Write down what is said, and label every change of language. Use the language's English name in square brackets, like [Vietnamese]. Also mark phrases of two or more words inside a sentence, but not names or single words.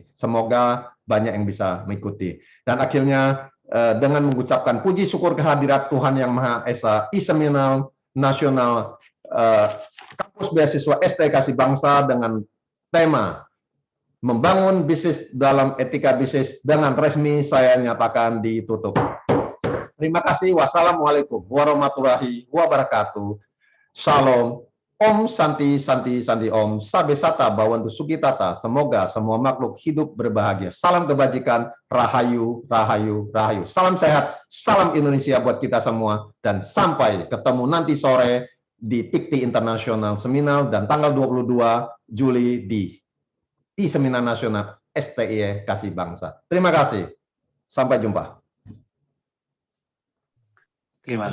[Indonesian] Semoga banyak yang bisa mengikuti. Dan akhirnya dengan mengucapkan puji syukur kehadirat Tuhan Yang Maha Esa, e-seminar nasional Kampus Beasiswa STKC Bangsa dengan tema Membangun Bisnis dalam Etika Bisnis dengan resmi saya nyatakan ditutup. Terima kasih. [Arabic] والسلام عليكم ورحمة الله وبركاته. [Indonesian] Shalom. [Sanskrit] ॐ शान्ति शान्ति शान्ति ॐ. [Pali] Sabe Sata Bawantu Sukitata. [Indonesian] Semoga semua makhluk hidup berbahagia. Salam kebajikan. [Javanese] Rahayu, rahayu, rahayu. [Indonesian] Salam sehat. Salam Indonesia buat kita semua. Dan sampai ketemu nanti sore di PIKTI International Seminar dan tanggal 22 Juli di e-Seminar Nasional STKC Bangsa. Terima kasih. Sampai jumpa. Terima